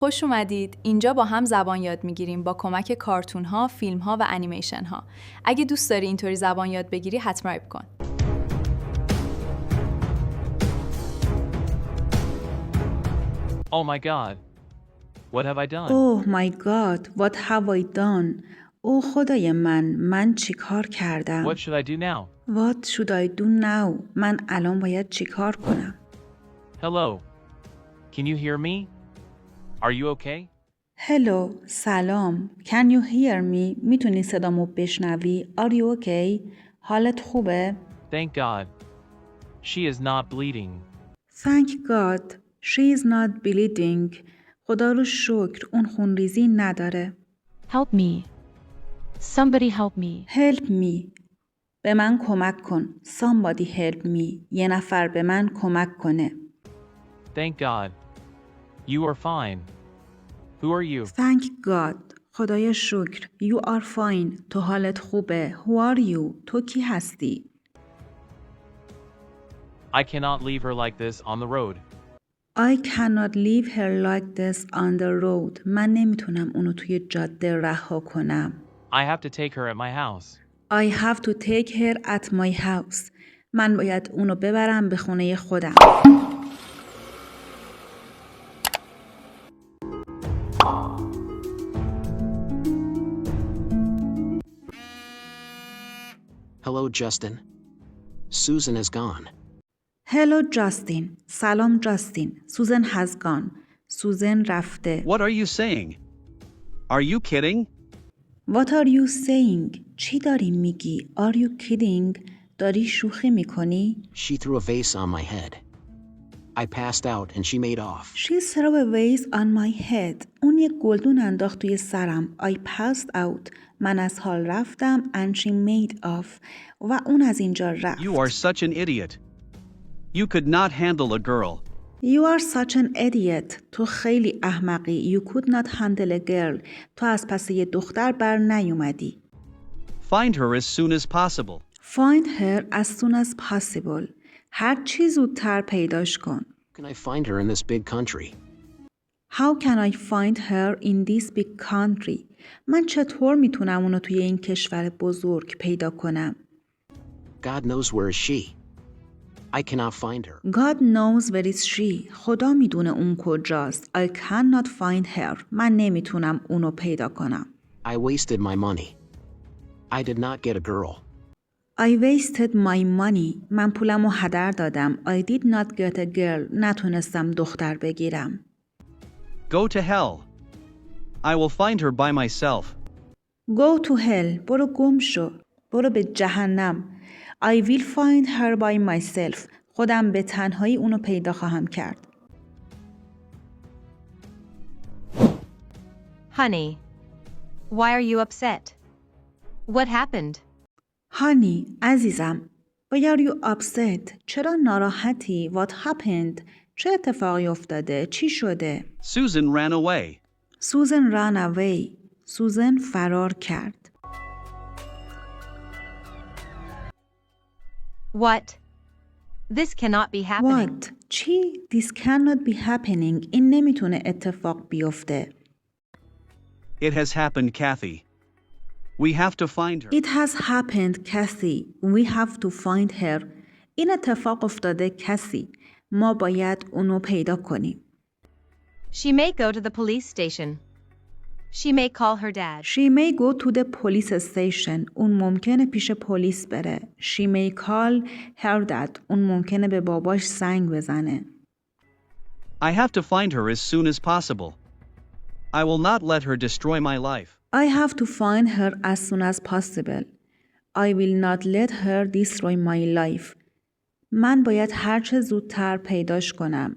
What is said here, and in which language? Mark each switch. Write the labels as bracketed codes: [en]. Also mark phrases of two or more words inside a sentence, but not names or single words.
[fa] خوش اومدید. اینجا با هم زبان یاد میگیریم با کمک کارتون ها، فیلم ها و انیمیشن ها. اگه دوست داری اینطوری زبان یاد بگیری حتما سابسکرایب کن. [en] Oh my God. What have I done? Oh my God, what have I done? [fa] او خدای من چی کار کردم؟ [en] What should I do now? What should I do now? [fa] من الان باید چی کار کنم؟ [en] Hello. Can you hear me? Are you okay? Hello, سلام. Can you hear me? [fa] میتونی صدامو بشنوی؟ [en] Are you okay? [fa] حالت خوبه؟ [en] Thank God. She is not bleeding. Thank God, she is not bleeding. [fa] خدا رو شکر اون خونریزی نداره. [en] Help me. Somebody help me. Help me. [fa] به من کمک کن. [en] Somebody help me. [fa] یه نفر به من کمک کنه. [en] Thank God. You are fine. Who are you? Thank God. [fa] خدای شکر. [en] You are fine. [fa] تو حالت خوبه. [en] Who are you? [fa] تو کی هستی؟ [en] I cannot leave her like this on the road. I cannot leave her like this on the road. [fa] من نمیتونم اونو توی جاده رها کنم. [en] I have to take her at my house. I have to take her at my house. [fa] من باید اونو ببرم به خونه خودم. [en] Hello, Justin. Susan is gone. Hello, Justin. [fa] سلام جاستین. [en] Susan has gone. [fa] سوزن رفته. [en] What are you saying? Are you kidding? What are you saying? [fa] چی داری میگی؟ [en] Are you kidding? [fa] داری شوخی میکنی؟ [en] She threw a vase on my head. I passed out and she made off. She threw a vase on my head. [fa] اون یک گلدون انداخت توی سرم. [en] I passed out. [fa] من از حال رفتم [en] and she made off. [fa] و اون از اینجا رفت. [en] You are such an idiot. You could not handle a girl. You are such an idiot. [fa] تو خیلی احمقی. [en] You could not handle a girl. [fa] تو از پس یه دختر بر نیومدی. [en] Find her as soon as possible. Find her as soon as possible. [fa] هر چی زودتر پیداش کن. [en] How can I find her in this big country? How can I find her in this big country? [fa] من چطور میتونم اونو توی این کشور بزرگ پیدا کنم؟ [en] God knows where is she. I cannot find her. God knows where is she. [fa] خدا میدونه اون کجاست. [en] I cannot find her. [fa] من نمیتونم اونو پیدا کنم. [en] I wasted my money. I did not get a girl. I wasted my money. [fa] من پولمو هدر دادم. [en] I did not get a girl. [fa] نتونستم دختر بگیرم. [en] Go to hell. I will find her by myself. Go to hell. [fa] برو گم شو. برو به جهنم. [en] I will find her by myself. [fa] خودم به تنهایی اونو پیدا خواهم کرد. [en] Honey, why are you upset? What happened? Honey, عزیزم. Why are you upset? [fa] چرا ناراحتی؟ [en] What happened? [fa] چه اتفاقی افتاده؟ چی شده؟ [en] Susan ran away. Susan ran away. [fa] سوزن فرار کرد. [en] What? This cannot be happening. What? چی؟ This cannot be happening. [fa] این نمیتونه اتفاق بیفته. [en] It has happened, Kathy. We have to find her. It has happened, Kathy. We have to find her. [fa] این اتفاق افتاده کسی. ما باید اونو پیدا کنیم. [en] She may go to the police station. She may call her dad. She may go to the police station. [fa] اون ممکنه پیش پلیس بره. [en] She may call her dad. [fa] اون ممکنه به باباش زنگ بزنه. [en] I have to find her as soon as possible. I will not let her destroy my life. I have to find her as soon as possible. I will not let her destroy my life. [fa] من باید هرچه زودتر پیداش کنم.